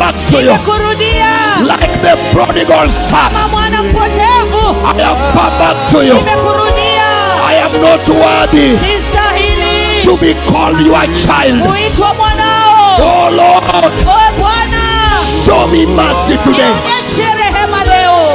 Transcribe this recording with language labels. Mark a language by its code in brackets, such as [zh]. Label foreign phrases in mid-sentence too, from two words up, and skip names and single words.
[en] to you. Nimekurudia. Like the prodigal son, [sw] Kama mwana mpotevu. [en] I have come back to you. Nimekurudia. I am not worthy Sistahili. to be called your child. [sw] Kuitwa mwanao. [en] Oh Lord, Oh Bwana. show me mercy today. [sw] Nionyeshe rehema leo.